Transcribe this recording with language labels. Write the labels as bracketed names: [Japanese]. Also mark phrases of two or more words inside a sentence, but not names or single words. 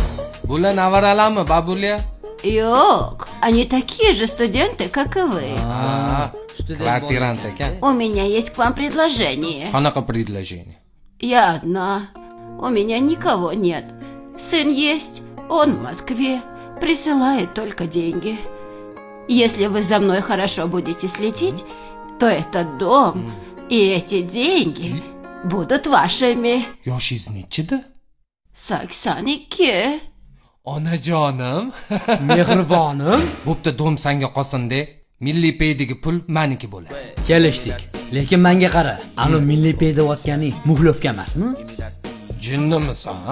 [Uzbek] Bular nevaralami, babulya? [Russian] Yok, они такие же студенты, как и вы. [Uzbek] Kvartirant ekan. [Russian] У меня есть к вам предложение. [Uzbek] Qanaqa предложение? [Russian] Я одна. У меня никого нет. Сын есть, он в Москве. Присылает только деньги. Если вы за мной хорошо будете следить, то этот дом и эти деньги будут вашими. [Uzbek] Yoshingiz nechida? 82. Onajonim. Mehribonim, Bo'pti, dom senga qolsin-da. Milliy paydagi pul meniki bo'ladi. kelishdik. Lekin menga qara, anu milliy pay deyotganing muxlovka emasmi? Jinnimisan, ha?